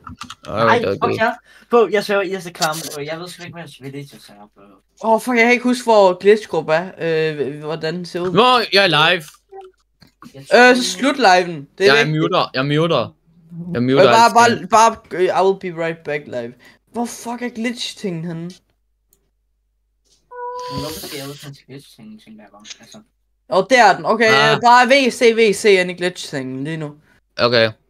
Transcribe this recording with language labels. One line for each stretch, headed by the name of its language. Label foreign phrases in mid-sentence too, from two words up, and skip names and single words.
Danish: Nej, Okay. fuck jer. På, jeg svær, I er så klam, og jeg ved sgu ikke, hvad villagers er op. Fuck, jeg kan ikke huske, hvor glitchgruppe er. Hvordan den ser ud. Nå, jeg er live. Så slut liven. Det er Jeg vigtigt. muter.
English: Bare, I will be right back live.
Danish: Hvor fuck er glitch-tingen henne? Men hvorfor skal jeg ud til glitch-ting, tænker jeg bare. Altså. Der er den. Okay, bare VC ind i glitch-tingen lige nu. Okay.